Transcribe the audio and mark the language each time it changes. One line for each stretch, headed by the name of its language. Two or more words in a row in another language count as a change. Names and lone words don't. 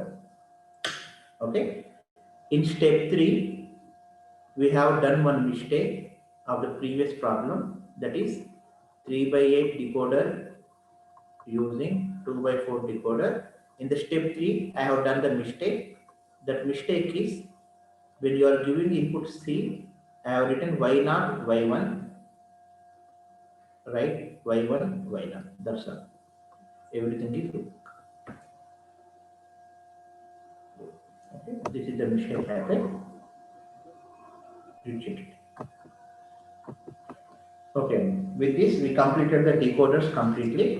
English: Okay, in step 3, we have done one mistake of the previous problem, that is 3/8 decoder using 2/4 decoder. In the step 3, I have done the mistake. That mistake is when you are giving input C, I have written y0, y1, right? y1, y0. That's all. Everything is good. Okay, this is the mistake happened. You check it. Okay, with this we completed the decoders completely.